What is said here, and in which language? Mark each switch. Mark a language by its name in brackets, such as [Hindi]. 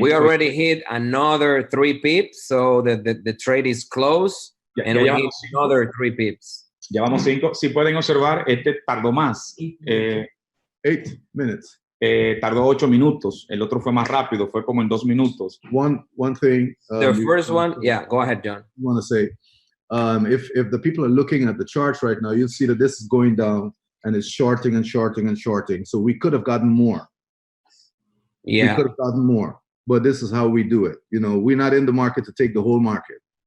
[English] We already hit another 3 pips, so the trade is closed, [Spanish] Ya, [English] and [Spanish] ya [English] we [Spanish] llevamos [English] hit 5. another 3 pips. [Spanish] Llevamos 5. Si pueden observar, este tardó más. [English] 8 minutes. [Spanish] Tardó 8 minutos. El otro fue más rápido, fue como en 2 minutos. [English] One thing. The first one, yeah, go ahead, John. I want to say, if the people are looking at the charts right now, you'll see that this is going down and it's shorting and shorting and shorting. So we could have gotten more. Yeah. We could have gotten more, but this is how we do it. You know, we're not in the market to take the whole market.